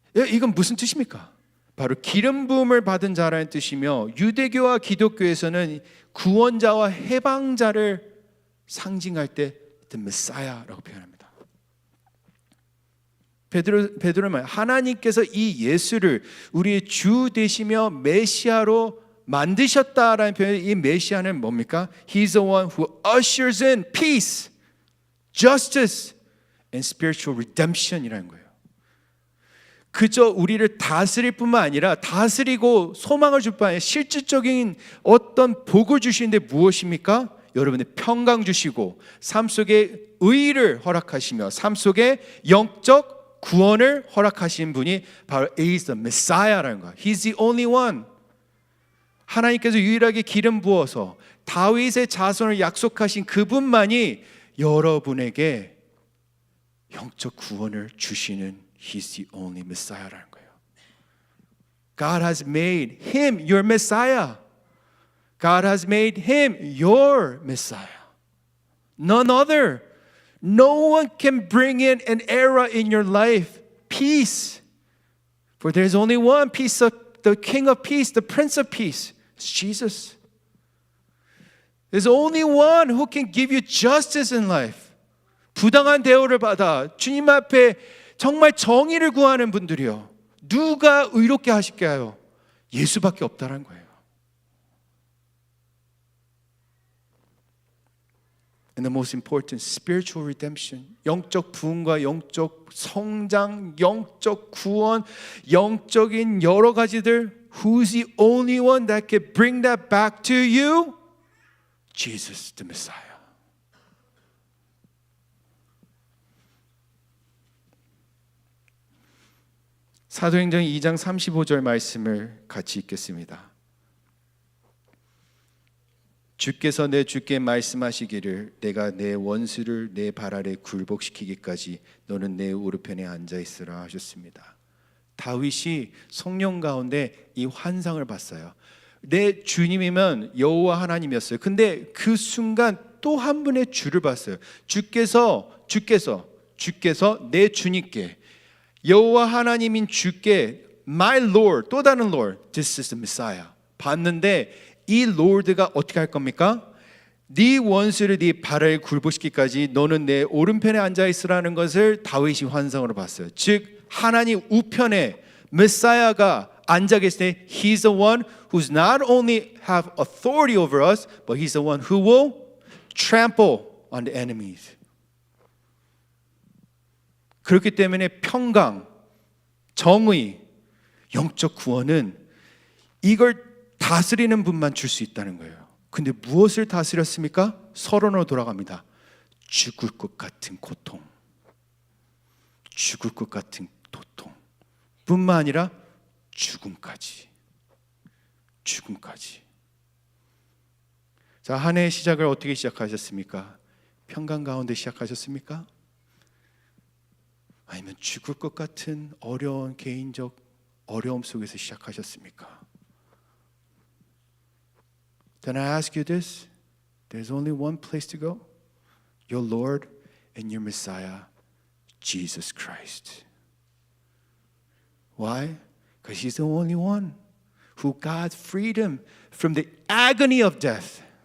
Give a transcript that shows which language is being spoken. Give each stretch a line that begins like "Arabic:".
Korean: 이건 무슨 뜻입니까? 바로 기름 부음을 받은 자라는 뜻이며 유대교와 기독교에서는 구원자와 해방자를 상징할 때 the Messiah라고 표현합니다. 베드로는 말 하나님께서 이 예수를 우리의 주 되시며 메시아로 만드셨다라는 표현. 이 메시아는 뭡니까?
English: He's the one who ushers in peace, justice and spiritual redemption이라는
Korean: 거예요. 그저 우리를 다스릴 뿐만 아니라 다스리고 소망을 줄 뿐만 아니라 실질적인 어떤 복을 주시는데 무엇입니까? 여러분의 평강 주시고 삶 속에 의를 허락하시며 삶 속에 영적 구원을 허락하신 분이 바로
English: He's the Messiah
Korean: 라는 거예요.
English: He's the only one. 하나님께서 유일하게 기름 부어서 다윗의 자손을 약속하신 그분만이 여러분에게 영적 구원을 주시는 He's the only Messiah 라는 거예요. God has made Him your Messiah. God has made Him your Messiah. None other. No one can bring in an era in your life, peace. For there's only one peace, the King of Peace, the Prince of Peace. It's Jesus. There's only one who can give you justice in life.
Korean: 부당한 대우를 받아 주님 앞에 정말 정의를 구하는 분들이요. 누가 의롭게 하실까요? 예수밖에 없다는 거예요.
English: And the most important, spiritual redemption.
Korean: 영적 부흥과 영적 성장, 영적 구원, 영적인 여러 가지들.
English: Who's the only one that can bring that back to you? Jesus, the Messiah.
Korean: 사도행전 2장 35절 말씀을 같이 읽겠습니다. 주께서 내 주께 말씀하시기를 내가 내 원수를 내 발 아래 굴복시키기까지 너는 내 오른편에 앉아 있으라 하셨습니다. 다윗이 성령 가운데 이 환상을 봤어요. 내 주님이면 여호와 하나님이었어요. 근데 그 순간 또 한 분의 주를 봤어요. 주께서 내 주님께 여호와 하나님인 주께
English: My Lord,
Korean: 또 다른 Lord,
English: This is the Messiah
Korean: 봤는데 이 롤드가 어떻게 할 겁니까? 네 원수를 네 발을 굴복시키기까지 너는 내 오른편에 앉아 있으라는 것을 다윗이 환상으로 봤어요. 즉 하나님 우편에 메사야가 앉아 계실 때
English: He's the one who's not only have authority over us, but He's the one who will trample on the enemies.
Korean: 그렇기 때문에 평강, 정의, 영적 구원은 이걸 다스리는 분만 줄 수 있다는 거예요. 근데 무엇을 다스렸습니까? 서론으로 돌아갑니다. 죽을 것 같은 고통, 죽을 것 같은 고통 뿐만 아니라 죽음까지. 자, 한 해의 시작을 어떻게 시작하셨습니까? 평강 가운데 시작하셨습니까? 아니면 죽을 것 같은 어려운 개인적 어려움 속에서 시작하셨습니까?
English: Then I ask you this, there's only one place to go, your Lord and your Messiah, Jesus Christ. Why? Because He's the only one who got freedom from the agony of death.